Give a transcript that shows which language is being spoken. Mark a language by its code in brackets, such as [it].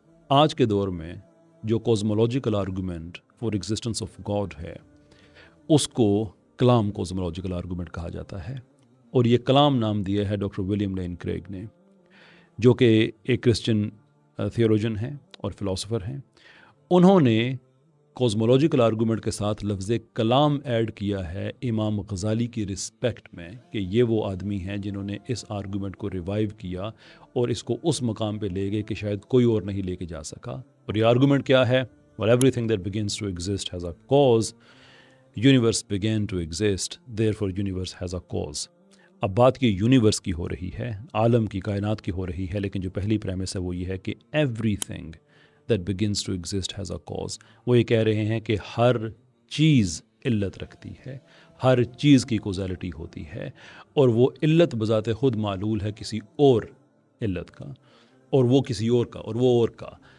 [ur] آج کے دور میں جو کوزمولوجیکل argument for existence of God ہے اس کو کلام کوزمولوجیکل آرگومنٹ کہا جاتا ہے، اور یہ کلام نام دیا ہے ڈاکٹر ولیم لین کریگ نے، جو کہ ایک کرسچن تھیولوجن ہیں اور فلاسفر ہیں. انہوں نے کوزمولوجیکل آرگومنٹ کے ساتھ لفظ کلام ایڈ کیا ہے امام غزالی کی رسپیکٹ میں کہ یہ وہ آدمی ہیں جنہوں نے اس آرگومنٹ کو ریوائیو کیا اور اس کو اس مقام پہ لے گئے کہ شاید کوئی اور نہیں لے کے جا سکا. اور یہ آرگومنٹ کیا ہے؟ [en] well everything that begins to exist has a cause, universe began to exist, therefore universe has a cause. [ur] اب بات کی یونیورس کی ہو رہی ہے، عالم کی، کائنات کی ہو رہی ہے، لیکن جو پہلی پریمس ہے وہ یہ ہے کہ [en] everything that begins to exist has a cause. [ur] وہ یہ کہہ رہے ہیں کہ ہر چیز علت رکھتی ہے، ہر چیز کی کوزیلٹی ہوتی ہے، اور وہ علت بذات خود معلول ہے کسی اور علت کا، اور وہ کسی اور کا، اور وہ اور کا.